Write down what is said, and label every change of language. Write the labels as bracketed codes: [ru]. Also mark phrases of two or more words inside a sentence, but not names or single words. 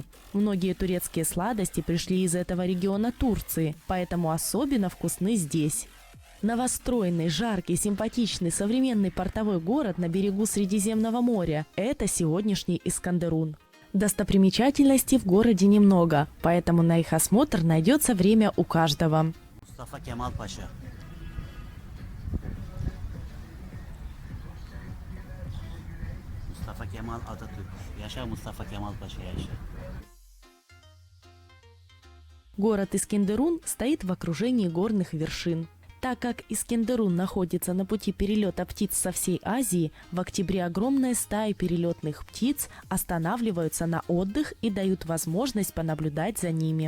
[ru] Многие турецкие сладости пришли из этого региона Турции, поэтому особенно вкусны здесь. Новостроенный, жаркий, симпатичный, современный портовой город на берегу Средиземного моря – это сегодняшний Искендерун. Достопримечательностей в городе немного, поэтому на их осмотр найдется время у каждого. [tr] Mustafa Kemal Paşa. Mustafa Kemal Atatürk. Yaşa Mustafa Kemal Paşa, yaşa. [ru] Город Искендерун стоит в окружении горных вершин. Так как Искендерун находится на пути перелета птиц со всей Азии, в октябре огромные стаи перелетных птиц останавливаются на отдых и дают возможность понаблюдать за ними.